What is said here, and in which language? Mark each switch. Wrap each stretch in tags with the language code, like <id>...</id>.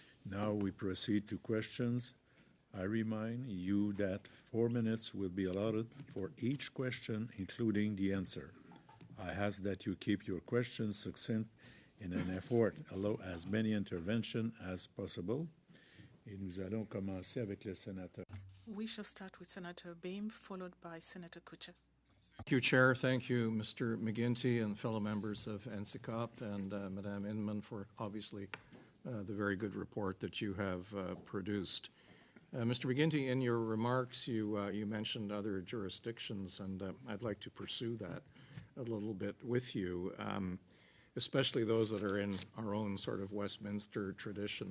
<en>Now we proceed to questions. I remind you that 4 minutes will be allotted for each question, including the answer. I ask that you keep your questions succinct in an effort to allow as many interventions as possible.</en> <fr>Et nous allons commencer avec le sénateur.</fr> <en>We shall start with Senator Beam, followed by Senator Kutcher. Thank you, Chair. Thank you, Mr. McGuinty and fellow members of NSICOP and Madame Inman for obviously the very good report that you have produced. Mr. McGuinty, in your remarks, you mentioned other jurisdictions, and I'd like to pursue that a little bit with you, especially those that are in our own sort of Westminster tradition.</en>